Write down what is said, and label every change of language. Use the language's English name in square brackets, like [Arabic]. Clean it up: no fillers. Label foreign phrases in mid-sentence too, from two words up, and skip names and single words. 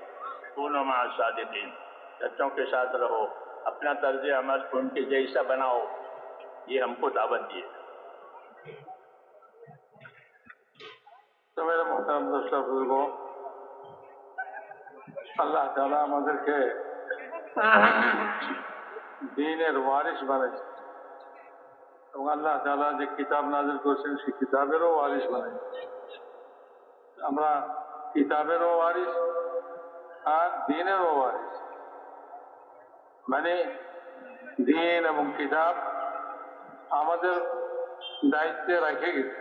[Arabic] کونوا مع الصادقین، [Urdu] سچوں کے ساتھ رہو، اپنا طرز عمل ان کے جیسا بناؤ، یہ ہم کو دعوت دی ہے۔ تو میرے محترم دوستوں بزرگوں، اللہ تعالیٰ مگر کے دین وارث بنے، [Bangla] আল্লাহ তাআলা যে কিতাব নাযিল করেছেন সেই কিতাবেরও ওয়ারিস বানাই। আমরা কিতাবেরও ওয়ারিস আর দ্বীনেরও ওয়ারিস, মানে দ্বীন এবং কিতাব আমাদের দায়িত্বে রেখে গেছে।